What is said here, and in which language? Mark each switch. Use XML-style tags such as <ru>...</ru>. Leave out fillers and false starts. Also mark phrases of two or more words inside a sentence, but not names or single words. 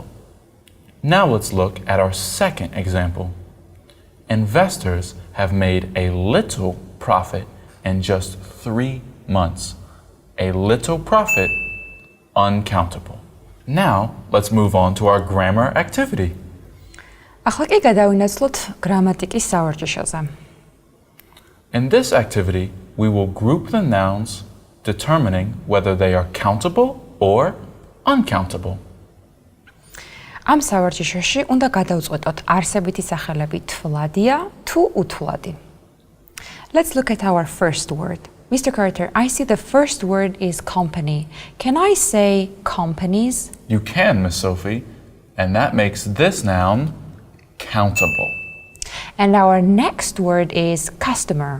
<en>Now let's look at our second example. Investors have made a little profit in just 3 months. A little profit, uncountable. Now let's move on to our grammar activity.</en> <ka>ახლა კი გადავინაცვლოთ გრამატიკის სავარჯიშოზე.</ka> <en>In this activity, we will group the nouns, determining whether they are countable or uncountable.</en> <ka>ამ სავარჯიშოში უნდა გადავწყვეტოთ არსებითი სახელები თვლადია თუ უთვლადი.</ka> <en>Let's look at our first word. Mr. Carter, I see the first word is company. Can I say companies? You can, Miss Sophie, and that makes this noun countable. And our next word is customer.</en>